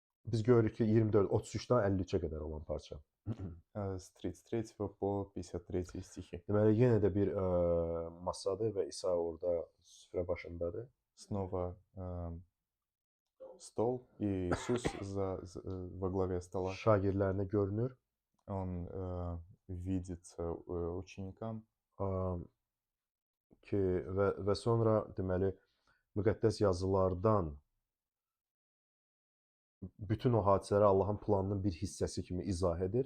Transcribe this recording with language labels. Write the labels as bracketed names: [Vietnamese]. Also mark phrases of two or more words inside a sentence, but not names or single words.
[Azerbaijani] biz görürük ki 24, 33-dən 53-ə qədər olan parça. [Russian] С 33 по 53 стихи. [Azerbaijani] Deməli, yenə də bir masadır və İsa orada süfrə başındadır. [Russian] Снова стол, и Иисус во главе стола. [Azerbaijani] Şagirdlərinə görünür. [Russian] Он видится ученикам. [Azerbaijani] Ki və sonra deməli müqəddəs yazılardan bütün o hadisələri Allahın planının bir hissəsi kimi izah edir.